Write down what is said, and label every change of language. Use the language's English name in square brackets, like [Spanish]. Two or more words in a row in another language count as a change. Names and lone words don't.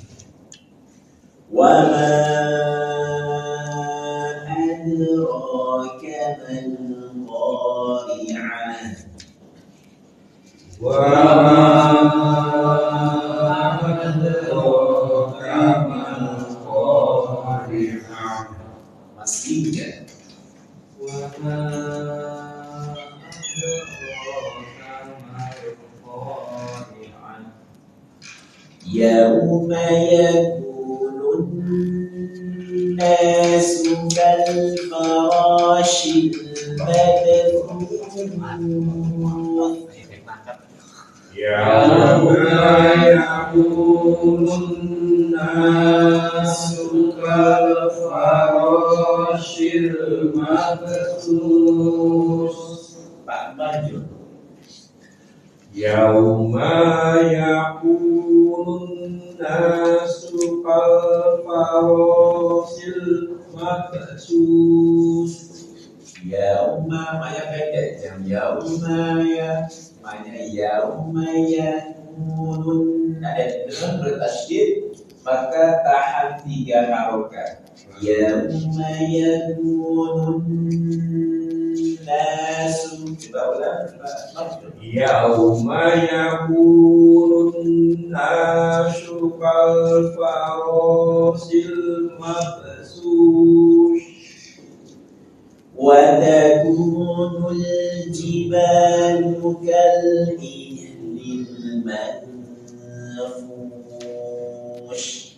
[Arabic] وما أدراك ما القارعة. وما أدراك ما القارعة. [Indonesian] Masih ya? [Arabic] وما أدراك ما القارعة. يوم يكون الناس كالفراش المبثوث. يوم يكون الناس كالفراش المبثوث. [Indonesian] Pak Maju. [Arabic] يوم يكون الناس كالفراش المبثوث. [Indonesian] Yauma maya pendek jam yauma ya maya [Arabic] يوم يكون [Indonesian] ada dengan bertasydid maka tahan 3 harokat [Arabic] يوم يكون الناس [Indonesian] coba ulang [Arabic] يوم يكون الناس كالفراش المبثوث وتكون الجبال كالعهن المنفوش